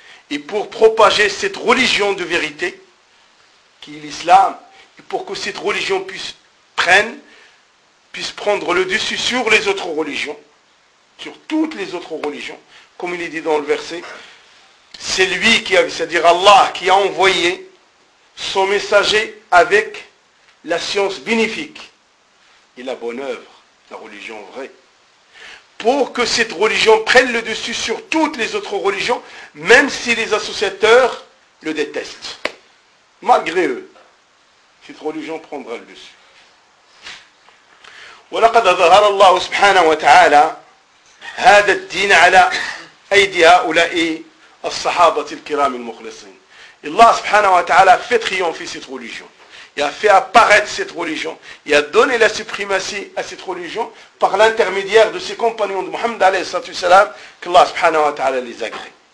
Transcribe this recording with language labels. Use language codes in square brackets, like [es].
[fr] Et pour propager cette religion de vérité, qui est l'islam, et pour que cette religion puisse prendre le dessus sur les autres religions, sur toutes les autres religions, comme il est dit dans le verset, c'est lui qui a, c'est-à-dire Allah, qui a envoyé son messager avec la science bénéfique et la bonne œuvre, la religion vraie, pour que cette religion prenne le dessus sur toutes les autres religions, même si les associateurs le détestent, malgré eux, cette religion prendra le dessus. [ar] ولقد أظهر الله سبحانه وتعالى هذا الدين على أيدي هؤلاء الصحابة الكرام المخلصين. الله سبحانه وتعالى [fr] fait triompher cette religion. Il a fait apparaître cette religion. Il a donné la suprématie à cette religion par l'intermédiaire de ses compagnons de Mohammed alayhi salatu wasalam, que Allah subhanahu wa ta'ala les agrée.